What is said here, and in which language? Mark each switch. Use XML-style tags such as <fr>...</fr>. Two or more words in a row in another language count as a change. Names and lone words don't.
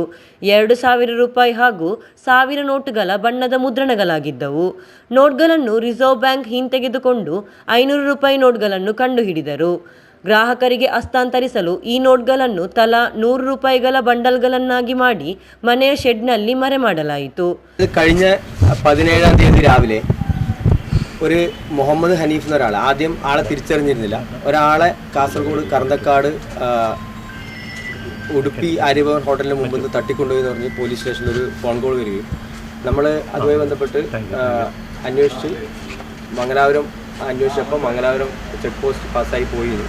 <kn>2,000 ರೂಪಾಯಿ ಹಾಗೂ 1,000 ನೋಟುಗಳ ಬಣ್ಣದ ಮುದ್ರಣಗಳಾಗಿದ್ದವು. ನೋಟ್ಗಳನ್ನು ರಿಸರ್ವ್ ಬ್ಯಾಂಕ್ ಹಿಂತೆಗೆದುಕೊಂಡು 500 ರೂಪಾಯಿ ನೋಟ್ಗಳನ್ನು ಕಂಡುಹಿಡಿದರು. ಗ್ರಾಹಕರಿಗೆ ಹಸ್ತಾಂತರಿಸಲು ಈ ನೋಟ್ಗಳನ್ನು ತಲಾ 100 ರೂಪಾಯಿಗಳ ಬಂಡಲ್ಗಳನ್ನಾಗಿ ಮಾಡಿ ಮನೆಯ ഷെഡ്ನಲ್ಲಿ മರೆ ಮಾಡಲಾಯಿತು.</kn> <ml>കഴിഞ്ഞ 17-ാം തീയതി രാവിലെ ഒരു മുഹമ്മദ് ഹനീഫ് എന്ന ഒരാൾ, ആദ്യം ആളെ തിരിച്ചറിഞ്ഞിരുന്നില്ല, ഒരാളെ കാസർഗോഡ് കറന്തക്കാട് ഉടുപ്പി ആര്യഭവൻ ഹോട്ടലിന് മുമ്പ് നിന്ന് തട്ടിക്കൊണ്ടുപോയി എന്ന് പറഞ്ഞ് പോലീസ് സ്റ്റേഷനിൽ ഒരു ഫോൺ കോൾ വരികയും നമ്മൾ അതുമായി ബന്ധപ്പെട്ട് അന്വേഷിച്ച് മംഗലാപുരം അന്വേഷിച്ചപ്പോൾ മംഗലാപുരം ചെക്ക് പോസ്റ്റ് പാസ്സായി പോയിരുന്നു.</ml>